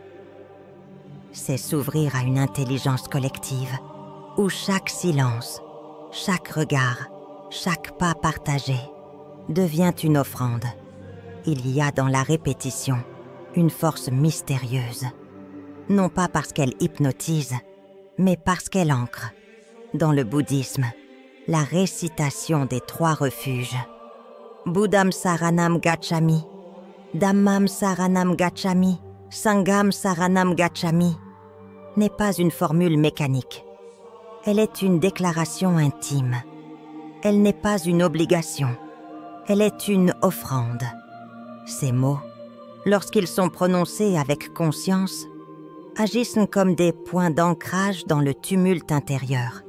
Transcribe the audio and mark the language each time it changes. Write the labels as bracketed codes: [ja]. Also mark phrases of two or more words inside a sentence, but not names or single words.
[fr] C'est s'ouvrir à une intelligence collective, où chaque silence, chaque regard, chaque pas partagé devient une offrande. Il y a dans la répétition une force mystérieuse, non pas parce qu'elle hypnotise, mais parce qu'elle ancre. Dans le bouddhisme, la récitation des 3 refuges, [pi] Buddham Saranam Gacchami, Dhammam Saranam Gacchami, Sangham Saranam Gacchami, [fr] n'est pas une formule mécanique. Elle est une déclaration intime. Elle n'est pas une obligation. Elle est une offrande. Ces mots, lorsqu'ils sont prononcés avec conscience, agissent comme des points d'ancrage dans le tumulte intérieur.